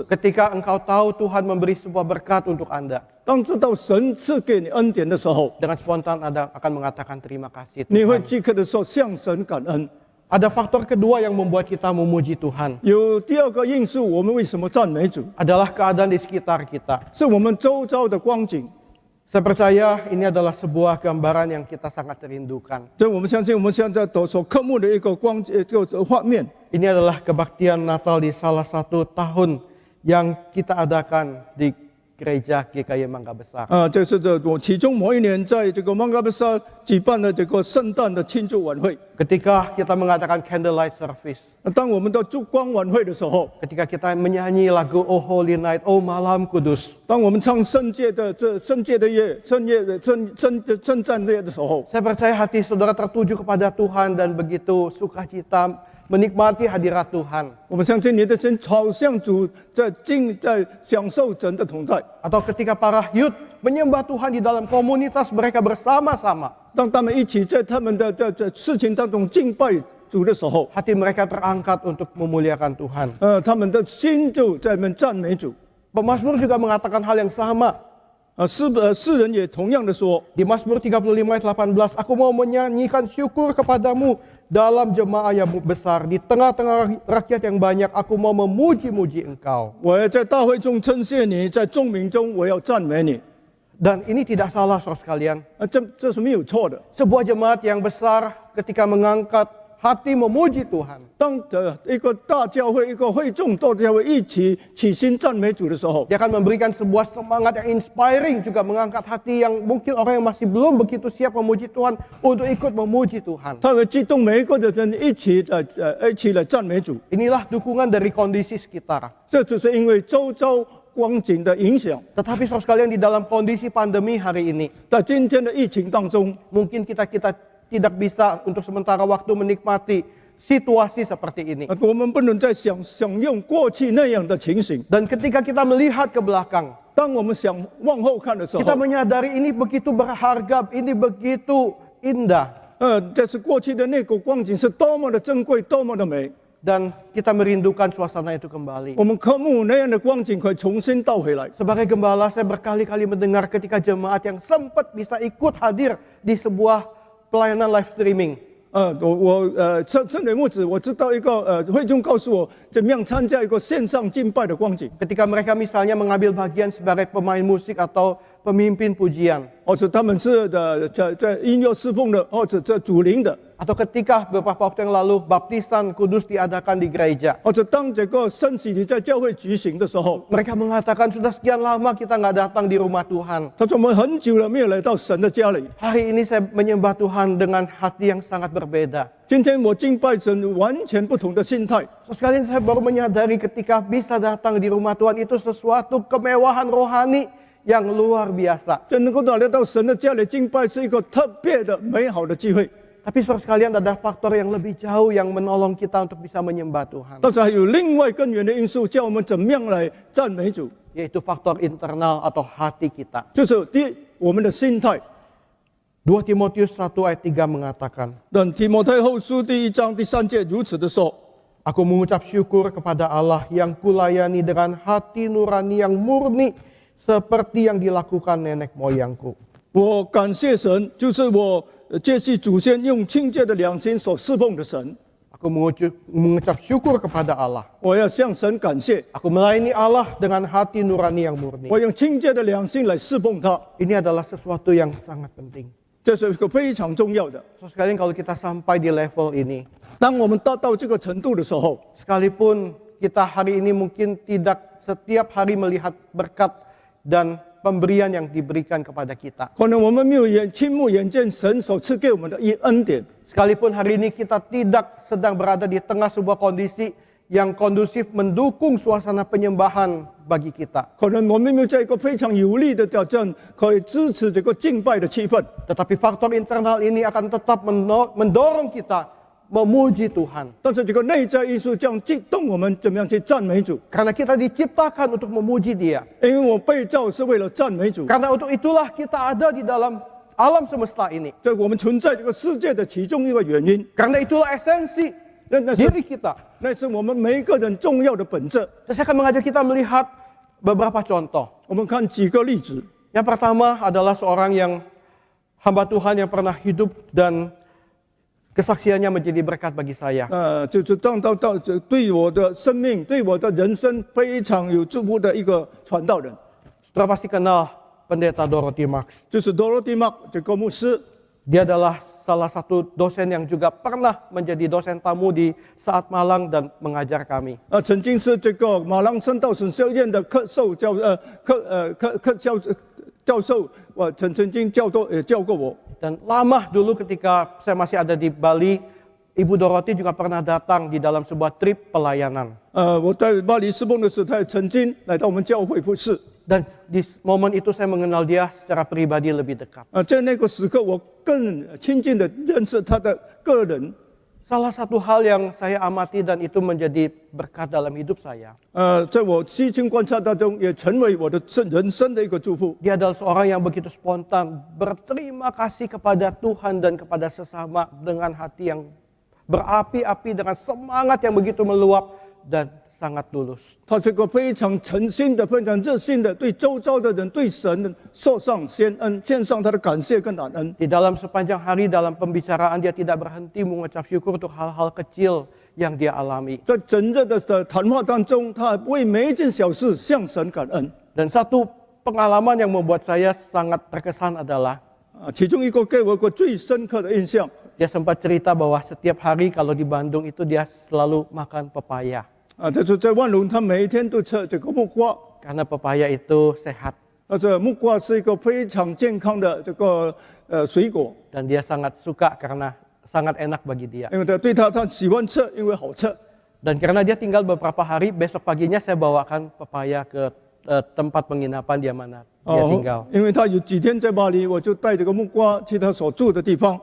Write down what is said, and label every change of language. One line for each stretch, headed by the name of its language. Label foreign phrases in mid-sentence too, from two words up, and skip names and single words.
Indonesian: Ketika engkau tahu Tuhan memberi sebuah berkat untuk Anda,
Chinese: 当知道神赐给你恩典的时候，
Indonesian: dengan spontan Anda akan mengatakan terima kasih
Chinese: 你会
Indonesian: Tuhan.
Chinese: 即刻的说向神感恩。
Indonesian: Ada faktor kedua yang membuat kita memuji Tuhan.
Chinese: 有第二个因素，我们为什么赞美主？
Indonesian: Adalah keadaan di sekitar kita.
Chinese: 是我们周遭的光景。
Indonesian: Saya percaya ini adalah sebuah gambaran yang kita sangat rindukan.
Chinese: 这我们相信，我们现在所科目的一个这个画面，
Indonesian: Ini adalah kebaktian Natal di salah satu tahun yang kita adakan di gereja GKY Mangga Besar.
Chinese: 这是我其中某一年在这个芒嘎贝萨举办的这个圣诞的庆祝晚会。
Indonesian: Ketika kita mengadakan
English: candlelight service,
Chinese: 当我们到烛光晚会的时候，
Indonesian: ketika kita menyanyi lagu Oh Holy Night, Oh Malam Kudus,
Chinese: 当我们唱圣洁的夜、圣战夜的时候，
Indonesian: saya percaya hati saudara tertuju kepada Tuhan dan begitu sukacita menikmati hadirat Tuhan.
Chinese: 我们相信你的心朝向主，在享受神的同在。
Indonesian: Atau ketika para youth menyembah Tuhan di dalam komunitas mereka bersama-sama,
Chinese: 当他们一起在他们的事情当中敬拜主的时候，
Indonesian: hati mereka terangkat untuk memuliakan Tuhan.
Chinese: 他们的心就在那边赞美主。
Indonesian: Pemazmur juga mengatakan hal yang sama.
Chinese: 诗人也同样的说，
Indonesian: Di Mazmur 35 ayat 18, aku mau menyanyikan syukur kepadamu dalam jemaah yang besar. Di tengah-tengah rakyat yang banyak, aku mau memuji-muji engkau.
Chinese: 我要在大会中称谢你，在众民中我要赞美你。
Indonesian: Dan ini tidak salah saudara sekalian.
Chinese: 这是没有错的。
Indonesian: Sebuah jemaat yang besar ketika mengangkat hati memuji Tuhan.
Chinese: 当一个大教会、一个会众大教会一起起心赞美主的时候，
Indonesian: Dia akan memberikan sebuah semangat yang inspiring, juga mengangkat hati yang mungkin orang yang masih belum begitu siap memuji Tuhan untuk ikut memuji Tuhan.
Chinese: 他会激动每一个的人一起来赞美主。
Indonesian: Inilah dukungan dari kondisi sekitar.
Chinese: 这就是因为周遭光景的影响，
Indonesian: Tetapi saudara sekalian, di dalam kondisi pandemi hari ini,
Chinese: 在今天的疫情当中，
Indonesian: mungkin kita tidak bisa untuk sementara waktu menikmati situasi seperti ini.
Chinese: 我们不能再享用过去那样的情形。
Indonesian: Dan ketika kita melihat ke belakang,
Chinese: 当我们往后看的时候，
Indonesian: kita menyadari ini begitu berharga, ini begitu indah.
Chinese: 这是过去的那个光景是多么的珍贵，多么的美。
Indonesian: Dan kita merindukan suasana itu kembali.
Chinese: 我们渴慕那样的光景可以重新倒回来。
Indonesian: Sebagai gembala, saya berkali-kali mendengar ketika jemaat yang sempat bisa ikut hadir di sebuah pelayanan
English: live streaming.
Chinese: 身为牧子，我知道一个会众告诉我怎么样参加一个线上敬拜的光景。
Indonesian: Ketika mereka misalnya mengambil bagian sebagai pemain musik atau pemimpin pujian.
Chinese: 或者他们是在音乐侍奉的，或者在主灵的，
Indonesian: Atau ketika beberapa waktu yang lalu baptisan kudus diadakan di gereja.
Chinese: 或者当这个圣洗礼在教会举行的时候，
Indonesian: Mereka mengatakan sudah sekian lama kita nggak datang di rumah Tuhan.
Chinese: 他说我们很久了没有来到神的家里。
Indonesian: Hari ini saya menyembah Tuhan dengan hati yang sangat berbeda.
Chinese: 今天我敬拜神完全不同的心态。
Indonesian: So, sekalian saya baru menyadari ketika bisa datang di rumah Tuhan itu sesuatu kemewahan rohani yang luar biasa.
Chinese: 这能够来到神的家里敬拜是一个特别的美好的机会。
Indonesian: Tapi saudara sekalian, ada faktor yang lebih jauh yang menolong kita untuk bisa menyembah Tuhan.
Chinese: 但是还有另外根源的因素，叫我们怎么样来赞美主，
Indonesian: Yaitu faktor internal atau hati kita.
Chinese: 就是第一，我们的心态。
Indonesian: 2 Timotius 1 ayat 3 mengatakan,
Chinese: 等提摩太后书第1章第3节如此的说，
Indonesian: Aku mengucap syukur kepada Allah yang kulayani dengan hati nurani yang murni seperti yang dilakukan nenek moyangku.
Chinese: 我感谢神，就是我接续祖先用清洁的良心所侍奉的神。
Indonesian: Aku mengucap syukur kepada Allah.
Chinese: 我要向神感谢，
Indonesian: Aku melayani Allah dengan hati nurani yang murni.
Chinese: 我用清洁的良心来侍奉他，
Indonesian: Ini adalah sesuatu yang sangat penting.
Chinese: 这是一个非常重要的。
Indonesian: So, sekalian kalau kita sampai di level ini,
Chinese: 当我们达到这个程度的时候，
Indonesian: sekalipun kita hari ini mungkin tidak setiap hari melihat berkat dan pemberian yang diberikan kepada kita.
Chinese: 可能我们没有亲目眼见神所赐给我们的恩典，
Indonesian: Sekalipun hari ini kita tidak sedang berada di tengah sebuah kondisi yang kondusif mendukung suasana penyembahan bagi kita.
Chinese: 可能我们没有在一个非常有利的条件可以支持这个敬拜的气氛。
Indonesian: Tetapi faktor internal ini akan tetap mendorong kita memuji Tuhan.
Chinese: 但是这个内在因素将激动我们怎么样去赞美主，
Indonesian: Karena kita diciptakan untuk memuji Dia.
Chinese: 因为我被造是为了赞美主。
Indonesian: Karena untuk itulah kita ada di dalam alam semesta ini.
Chinese: 这我们存在这个世界的其中一个原因，
Indonesian: Karena itulah esensi
Chinese: 那是
Indonesian: diri kita.
Chinese: 那是我们每一个人重要的本质。
Indonesian: Saya akan mengajak kita melihat beberapa contoh.
Chinese: 我们看几个例子。
Indonesian: Yang pertama adalah seorang yang hamba Tuhan yang pernah hidup dan kesaksiannya menjadi berkat bagi saya.
Chinese: 就是对我的生命、对我的人生非常有祝福的一个传道人，
Indonesian: Saudara pasti kenal Pendeta Dorothy Marx.
Chinese: 就是 Dorothy Mark 这个牧师。
Indonesian: Dia adalah salah satu dosen yang juga pernah menjadi dosen tamu di Saat Malang dan mengajar kami.
Chinese: 曾经是这个马郎森道神学院的教授，我曾经教过我。
Indonesian: Dan lama dulu ketika saya masih ada di Bali, Ibu Dorothy juga pernah datang di dalam sebuah trip pelayanan.
Chinese: 我在巴黎侍奉的时候，他也曾经来到我们教会服侍。
Indonesian: Dan di momen itu saya mengenal dia secara pribadi lebih dekat.
Chinese: 在那个时刻，我更亲近的认识他的个人。
Indonesian: Salah satu hal yang saya amati dan itu menjadi berkat dalam hidup saya.
Chinese: 在我细心观察当中，也成为我的人生的一个祝福。
Indonesian: Dia adalah seorang yang begitu spontan, berterima kasih kepada Tuhan dan kepada sesama dengan hati yang berapi-api, dengan semangat yang begitu meluap dan sangat tulus.
Chinese: 他是个非常诚心的、非常热心的，对周遭的人、对神受上献恩，献上他的感谢跟感恩。
Indonesian: Di dalam sepanjang hari dalam pembicaraan dia tidak berhenti mengucap syukur untuk hal-hal kecil yang dia alami.
Chinese: 在整日的谈话当中，他为每一件小事向神感恩。
Indonesian: Dan satu pengalaman yang membuat saya sangat terkesan adalah
Chinese: 其中一个给我一个最深刻的印象。
Indonesian: Dia sempat cerita bahwa setiap hari kalau di Bandung itu dia selalu makan pepaya.
Chinese: 就是在万隆，他每一天都吃这个木瓜，
Indonesian: Karena pepaya itu sehat
Chinese: 这木瓜是一个非常健康的这个水果，
Indonesian: dan dia sangat suka karena sangat enak bagi dia.
Chinese: 因为他喜欢吃，因为好吃。
Indonesian: Dan karena dia tinggal beberapa hari, besok paginya saya bawakan pepaya ke tempat penginapan di mana dia tinggal.
Chinese: 因为他有几天在巴黎，我就带这个木瓜去他所住的地方。